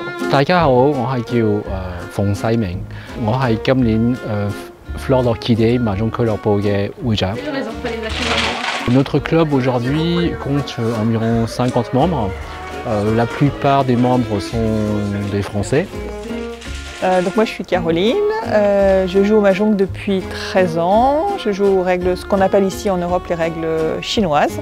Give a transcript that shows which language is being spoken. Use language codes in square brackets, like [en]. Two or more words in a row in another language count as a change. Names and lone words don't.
[yue] 大家好，我係叫馮世明，我係今年 Flore d'Orchidée Mahjong 俱樂部嘅會長。 [fr] Notre club aujourd'hui compte environ 50 membres. La plupart des membres sont des Français. Donc moi je suis Caroline, je joue au Mahjong depuis 13 ans, je joue aux règles, ce qu'on appelle ici en Europe les règles chinoises.